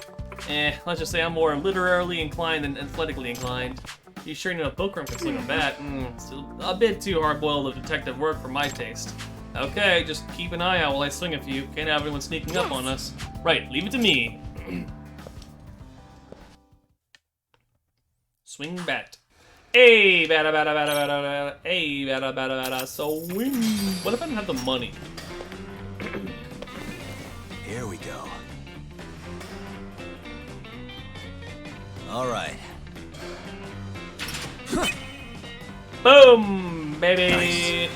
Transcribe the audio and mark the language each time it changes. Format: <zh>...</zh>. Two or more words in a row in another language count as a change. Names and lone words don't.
<en>Let's just say I'm more literarily inclined than athletically inclined. You sure you know a poker can slug a bat? Still a bit too hard-boiled of detective work for my taste. Okay, just keep an eye out while I swing a few. Can't have anyone sneaking up on us. Right, leave it to me. Swing bat. Hey, bada bada bada bada bada. Hey, bada bada bada. So win. What if I didn't have the money? Here we go. All right. Boom, baby.</en>